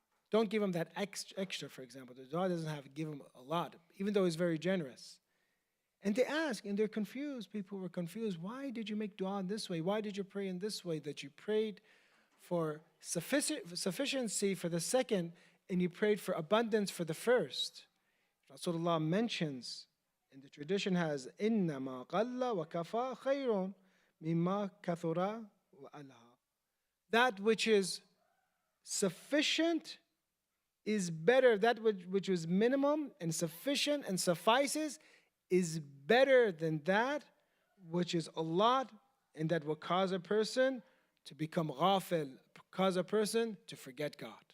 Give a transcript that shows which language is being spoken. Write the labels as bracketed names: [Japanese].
[English] Don't give him that extra, for example. The dua doesn't have to give him a lot, even though he's very generous. And they ask, and they're confused. People were confused. Why did you make dua in this way? Why did you pray in this way? That you prayed for sufficiency for the second, and you prayed for abundance for the first. Rasulullah mentions, and the tradition has, [Arabic] إِنَّمَا قَلَّ وَكَفَى خَيْرٌ مِمَّا كَثُرَ وَأَلْهَى. [English] That which is sufficient is better. That which was minimum and sufficient and suffices is better than that which is a lot and that will cause a person to become ghafil, cause a person to forget God.